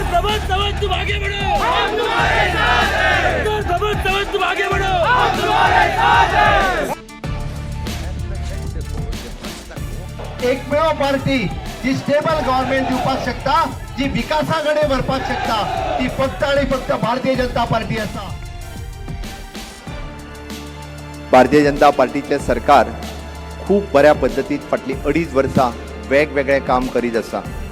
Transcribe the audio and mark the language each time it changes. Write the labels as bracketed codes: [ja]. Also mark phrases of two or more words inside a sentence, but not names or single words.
[hi] दबंग दबंग तुम आगे बढ़ो, हम तुम्हारे साथ हैं। दबंग दबंग तुम आगे बढ़ो, हम तुम्हारे साथ हैं। [kok] एकमेव पार्टी जी [en] stable government [kok] दिवपाक शकता, जी विकासाकडे वरपाक शकता, ती फक्त आणि फक्त भारतीय जनता पार्टी आसा। भारतीय जनता पार्टीचे सरकार खूप बऱ्या पद्धतीत फाटली 2.5 वर्सां वेगवेगळे काम करीत आसा।